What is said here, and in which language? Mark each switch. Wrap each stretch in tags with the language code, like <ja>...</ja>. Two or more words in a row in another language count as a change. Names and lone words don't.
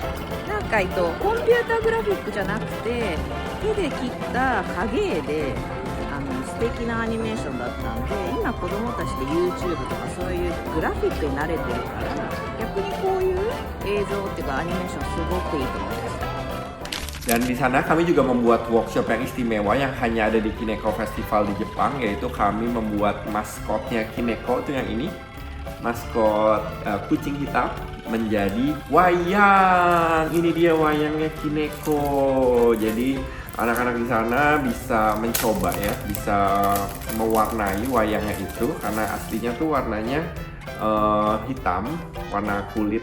<ja>なんかコンピューターグラフィックじゃなくて手で切った影絵で素敵なアニメーションだったんで、今子供たちで YouTube とかそういうグラフィックに慣れてるから逆にこういう映像っていうかアニメーションすごくいいと思います。</ja> <id>Dan di sana kami juga membuat workshop yang istimewa yang hanya ada di Kineko Festival di Jepang, yaitu kami membuat maskotnya Kineko, itu yang ini, maskot kucing hitam menjadi wayang. Ini dia wayangnya Kineko. Jadi anak-anak di sana bisa mencoba ya, bisa mewarnai wayangnya itu karena aslinya tuh warnanya hitam, warna kulit.</id>